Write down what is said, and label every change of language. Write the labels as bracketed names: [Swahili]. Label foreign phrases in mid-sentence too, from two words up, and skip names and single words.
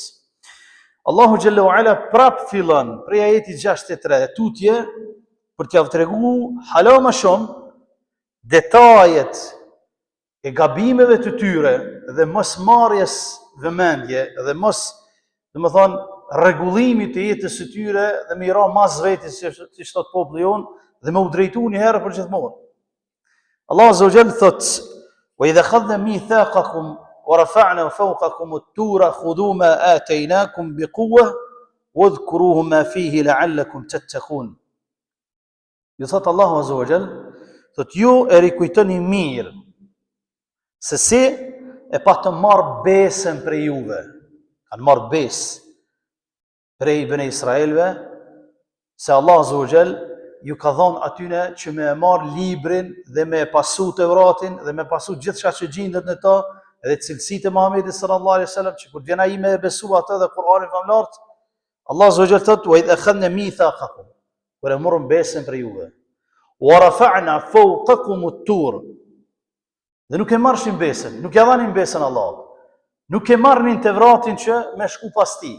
[Arabic] الله جل وعلا [Albanian] prap fillon prej ajetit 63 tutje për t'ja tregu hala më shumë detajet e gabimeve të tyre dhe mos marrjes vëmendje dhe mos, domethënë, rregullimit të jetës së tyre dhe me i ra mas vetes si thot populli jon dhe me u drejtu një herë për gjithmonë. [Arabic] الله عز وجل thot: "وإذ أخذنا ميثاقكم ورفعنا فوقكم الطور خذوا ما آتيناكم بقوة واذكروه ما فيه لعلكم تتقون." [Albanian] Ju thot [Arabic] الله عز وجل, [Albanian] thot ju e rikujtoni mirë se si e pa të marrë besën prej juve, kanë marrë besë prej bene Israelve, se [Arabic] الله عز وجل [Albanian] ju ka dhënë atyne që me e marrë librin dhe me e pasu Tevratin dhe me pasu gjithçka që gjendet në ta, edhe cilësitë e Muhamedit [Arabic] صلى الله عليه وسلم, [Albanian] që kur vjen ai me e besu atë dhe Kur'anin famlart, [Arabic] الله عز وجل [Albanian] thot: [Arabic] "وإذ أخذنا ميثاقكم", [Albanian] kur e morëm besën për juve, [Arabic] ورفعنا فوقكم الطور, [Albanian] dhe nuk e marrëshin besën, nuk ja dhanin besën Allahut, nuk e marrnin Tevratin që me shku pas tij.